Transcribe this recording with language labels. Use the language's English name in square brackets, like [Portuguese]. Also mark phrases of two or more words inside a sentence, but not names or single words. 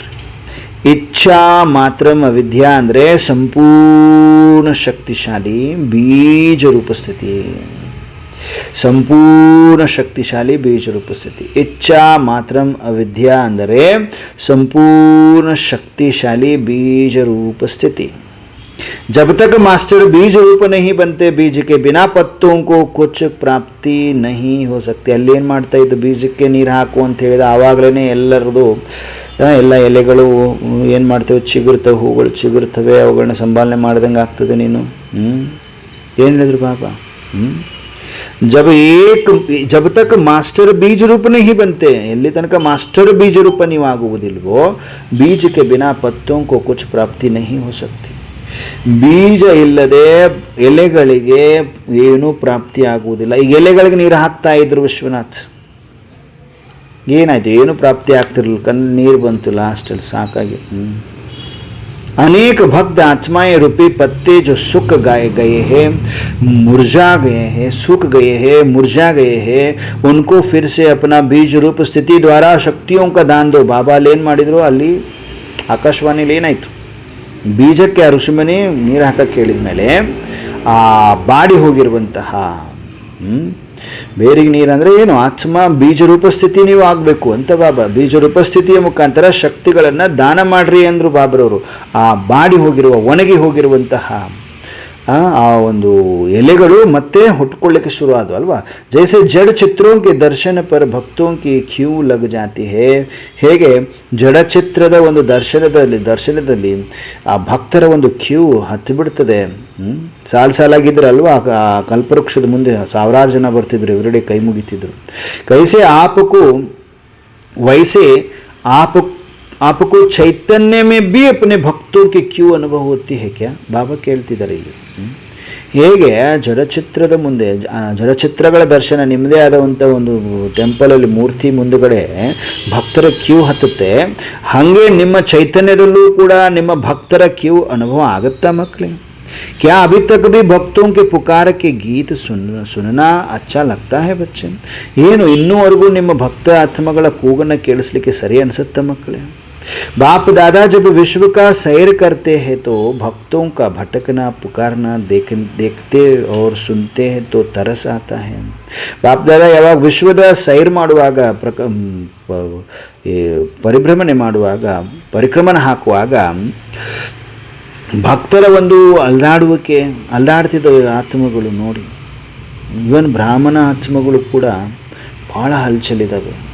[Kannada] ಇಚ್ಛಾ ಮಾತ್ರ ಅವಿದ್ಯಾ ಅಂದರೆ ಸಂಪೂರ್ಣ ಶಕ್ತಿಶಾಲಿ ಬೀಜ ರೂಪಸ್ಥಿತಿ. ಸಂಪೂರ್ಣ ಶಕ್ತಿಶಾಲಿ ಬೀಜ ರೂಪಸ್ಥಿತಿ. ಇಚ್ಛಾ ಮಾತ್ರ ಅವಿದ್ಯಾ ಅಂದರೆ ಸಂಪೂರ್ಣ ಶಕ್ತಿಶಾಲಿ ಬೀಜ ರೂಪಸ್ಥಿತಿ. [Hindi] जब तक मास्टर बीज रूप नहीं बनते बीज के बिना पत्तों को कुछ प्राप्ति नहीं हो सकती. [Kannada] ಅಲ್ಲಿ ಏನು ಮಾಡ್ತಾ ಇದ್ದು, ಬೀಜಕ್ಕೆ ನೀರು ಹಾಕು ಅಂತ ಹೇಳಿದ ಆವಾಗಲೇ ಎಲ್ಲರದು ಎಲ್ಲ ಎಲೆಗಳು ಏನು ಮಾಡ್ತೇವೆ, ಚಿಗುರ್ತವೆ, ಹೂಗಳು ಚಿಗುರ್ತವೆ, ಅವುಗಳನ್ನ ಸಂಭಾಲನೆ ಮಾಡ್ದಂಗೆ ಆಗ್ತದೆ. ನೀನು ಏನು ಹೇಳಿದ್ರು ಬಾಬಾ, [Hindi] जब तक मास्टर बीज रूप नहीं बनते, [Kannada] ಎಲ್ಲಿ ತನಕ ಮಾಸ್ಟರ್ ಬೀಜ ರೂಪ ನೀವು ಆಗುವುದಿಲ್ವೋ, ಬೀಜ [Hindi] के बिना पत्तों को कुछ प्राप्ति नहीं हो सकती. [Kannada] ಬೀಜ ಇಲ್ಲದೆ ಎಲೆಗಳಿಗೆ ಏನೂ ಪ್ರಾಪ್ತಿ ಆಗುವುದಿಲ್ಲ. ಈಗ ಎಲೆಗಳಿಗೆ ನೀರು ಹಾಕ್ತಾ ಇದ್ರು ವಿಶ್ವನಾಥ್, ಏನಾಯ್ತು, ಏನು ಪ್ರಾಪ್ತಿ ಆಗ್ತಿರಲಿಲ್ಲ, ಕಣ್ಣು ನೀರು ಬಂತು ಲಾಸ್ಟಲ್ಲಿ, ಸಾಕಾಗಿ. [Hindi] अनेक भक्त आत्माएं रूपी पत्ते जो सूख गए हैं, मुरझा गए हैं, सूख गए हैं, मुरझा गए हैं, उनको फिर से अपना बीज रूप स्थिति द्वारा शक्तियों का दान दो. [Kannada] ಬಾಬಾ ಏನು ಮಾಡಿದ್ರು ಅಲ್ಲಿ ಆಕಾಶವಾಣಿಲಿ ಏನಾಯಿತು, ಬೀಜಕ್ಕೆ ಆ ಋಷಿಮುನಿ ನೀರು ಹಾಕಕ್ಕೆ ಹೇಳಿದ ಮೇಲೆ ಆ ಬಾಡಿ ಹೋಗಿರುವಂತಹ ಬೇರಿಗೆ ನೀರು ಅಂದರೆ ಏನು, ಆತ್ಮ ಬೀಜರೂಪ ಸ್ಥಿತಿ ನೀವು ಆಗಬೇಕು ಅಂತ ಬಾಬಾ ಬೀಜರೂಪ ಸ್ಥಿತಿಯ ಮುಖಾಂತರ ಶಕ್ತಿಗಳನ್ನು ದಾನ ಮಾಡ್ರಿ ಅಂದರು ಬಾಬರವರು. ಆ ಬಾಡಿ ಹೋಗಿರುವ ಒಣಗಿ ಹೋಗಿರುವಂತಹ ಆ ಒಂದು ಎಲೆಗಳು ಮತ್ತೆ ಹುಟ್ಕೊಳ್ಳಿಕ್ಕೆ ಶುರು ಆದವು ಅಲ್ವಾ. [Hindi] जैसे जड़ चित्रों के दर्शन पर भक्तों की क्यों लग जाती है, [Kannada] ಹೇಗೆ ಜಡಚಿತ್ರದ ಒಂದು ದರ್ಶನದಲ್ಲಿ ಆ ಭಕ್ತರ ಒಂದು ಕ್ಯೂ ಹತ್ತು ಬಿಡ್ತದೆ. ಸಾಲಾಗಿದ್ರಲ್ವಾ ಆ ಕಲ್ಪವೃಕ್ಷದ ಮುಂದೆ ಸಾವಿರಾರು ಜನ ಬರ್ತಿದ್ರು, ಇವರಡೆ ಕೈ ಮುಗಿತಿದ್ರು. [Hindi] कैसे आपको वैसे आपको चैतन्य में भी अपने भक्तों की क्यों अनुभव होती है क्या, [Kannada] ಬಾಬಾ ಕೇಳ್ತಿದ್ದಾರೆ ಇಲ್ಲಿ. ಹೇಗೆ ಜಡಚಿತ್ರದ ಮುಂದೆ ಜಡಚಿತ್ರಗಳ ದರ್ಶನ ನಿಮ್ಮದೇ ಆದಂಥ ಒಂದು ಟೆಂಪಲಲ್ಲಿ ಮೂರ್ತಿ ಮುಂದುಗಡೆ ಭಕ್ತರ ಕ್ಯೂ ಹತ್ತುತ್ತೆ, ಹಾಗೆ ನಿಮ್ಮ ಚೈತನ್ಯದಲ್ಲೂ ಕೂಡ ನಿಮ್ಮ ಭಕ್ತರ ಕ್ಯೂ ಅನುಭವ ಆಗುತ್ತಾ ಮಕ್ಕಳೇ. [Hindi] क्या अभी तक भी भक्तों के पुकार के गीत सुनना अच्छा लगता है बच्चे, [Kannada] ಏನು ಇನ್ನೂವರೆಗೂ ನಿಮ್ಮ ಭಕ್ತ ಆತ್ಮಗಳ ಕೂಗನ್ನು ಕೇಳಿಸ್ಲಿಕ್ಕೆ ಸರಿ ಅನಿಸುತ್ತಾ ಮಕ್ಕಳೇ. [Hindi] बाप दादा जब विश्व का सैर करते हैं तो भक्तों का भटकना पुकारना देखते और सुनते हैं तो तरस आता है. [Kannada] बाप दादा ಯಾವಾಗ ವಿಶ್ವದ ಸೈರ್ ಮಾಡುವಾಗ ಪರಿಭ್ರಮಣೆ ಮಾಡುವಾಗ ಪರಿಕ್ರಮಣ ಹಾಕುವಾಗ ಭಕ್ತರ ಒಂದು ಅಲ್ದಾಡ್ತಿದ್ದವು ಆತ್ಮಗಳು ನೋಡಿ. ಇವನ್ ಬ್ರಾಹ್ಮಣ ಆತ್ಮಗಳು ಕೂಡ ಭಾಳ ಹಲ್ಚಲಿದ್ದಾವೆ.